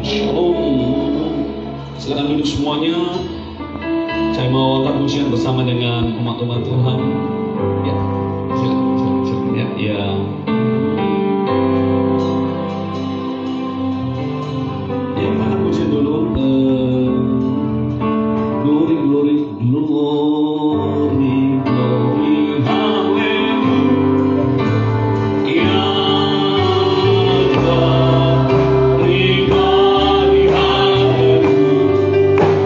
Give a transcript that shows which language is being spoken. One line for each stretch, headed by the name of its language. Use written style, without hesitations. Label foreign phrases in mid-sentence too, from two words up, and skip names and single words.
Indonesian: Shalom. Silakan duduk semuanya. Saya mau angkat pujian bersama dengan umat-umat Tuhan. Ya, silakan. Ya. Ya, angkat pujian dulu.
English: Glory, glory, glory, glory, hallelujah. Ya God, everybody, hallelujah.